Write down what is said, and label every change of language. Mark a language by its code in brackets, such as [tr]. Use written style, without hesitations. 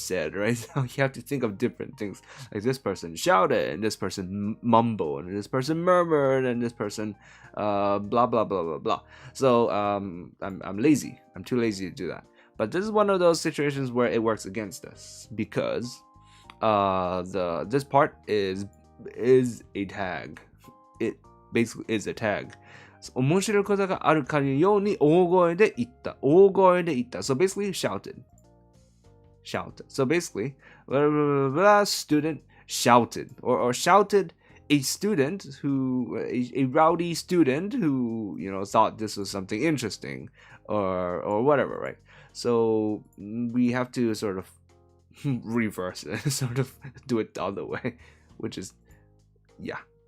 [en] So you have to think of different things. Like this person shouted, and this person mumbled, and this person murmured, and this person blah blah blah blah blah. So I'm lazy. I'm too lazy to do that. But this is one of those situations where it works against us because this part is a tag. It basically is a tag. [ja] 面白いことがあるかのように大声で言った。大声で言った。 [en] So basically shouted. So basically, blah, blah, blah, blah, student shouted. Or shouted a student who, a rowdy student who, thought this was something interesting or whatever, right? So we have to sort of reverse it, sort of do it the other way, which is, yeah.